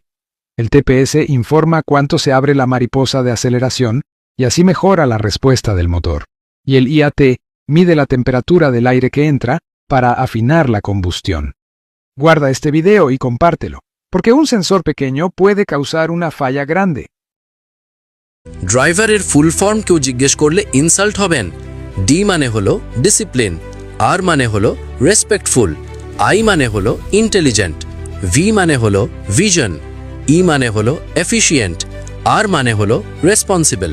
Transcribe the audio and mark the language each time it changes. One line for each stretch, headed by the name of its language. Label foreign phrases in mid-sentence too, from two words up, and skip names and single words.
Spanish: El TPS informa cuánto se abre la mariposa de aceleración, y así mejora la respuesta del motor. Y el IAT mide la temperatura del aire que entra para afinar la combustión. Guarda este video y compártelo, porque un sensor pequeño puede causar una falla grande.
Bangla: ড্রাইভারের
English: full form
Bangla: কেউ জিজ্ঞেস করলে ইনসাল্ট হবেন। ডি মানে হলো ডিসিপ্লিন, আর মানে হলো রেসপেক্টফুল, আই মানে হলো ইন্টেলিজেন্ট, ভি মানে হলো ভিশন, ই মানে হলো এফিশিয়েন্ট, আর মানে হলো রেসপন্সিবল।